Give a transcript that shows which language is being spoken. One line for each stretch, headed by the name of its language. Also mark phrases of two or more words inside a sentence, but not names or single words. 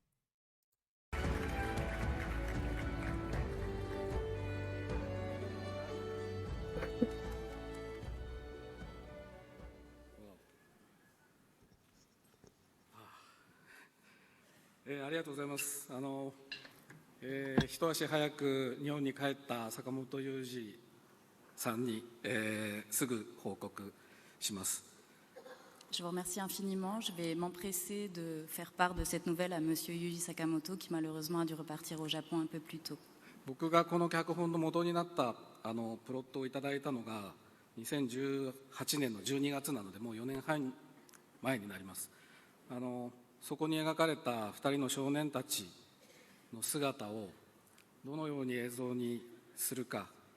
French: Je vous remercie infiniment. Je vais m'empresser de faire part de cette nouvelle à Monsieur Yuji Sakamoto, qui malheureusement a dû repartir au Japon un peu plus tôt.
Japanese: 僕がこの脚本の元になったプロットをいただいたのが2018年の12月なのでもう4年半前になります。そこに描かれた2人の少年たちの姿をどのように映像にするか、